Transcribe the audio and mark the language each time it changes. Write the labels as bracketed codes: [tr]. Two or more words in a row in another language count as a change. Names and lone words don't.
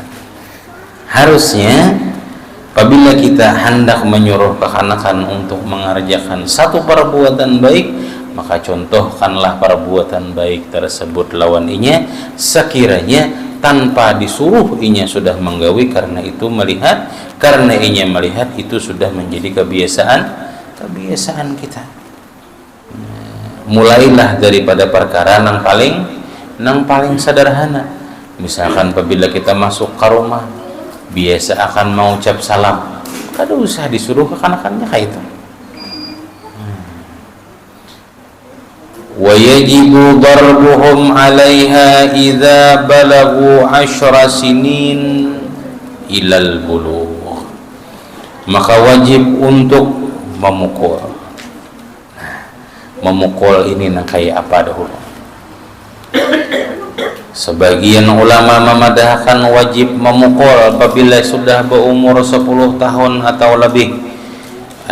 [bjn] Harusnya apabila kita hendak menyuruh kekanakan untuk mengerjakan satu perbuatan baik, maka contohkanlah perbuatan baik tersebut lawan inya, sekiranya tanpa disuruh inya sudah menggawi, karena inya melihat itu sudah menjadi kebiasaan kita. Mulailah daripada perkara nang paling sederhana. Misalkan apabila kita masuk ke rumah, biasa akan mengucap salam, kada usah disuruh kekanakannya kayak itu. [ar] ويجب ضربهم عليها إذا بلغوا 10 سنين إلى البلوغ. [bjn] Maka wajib untuk memukul. Memukul ini nang kayak apa dahulu? Sebagian ulama memadahkan wajib memukul apabila sudah berumur 10 tahun atau lebih.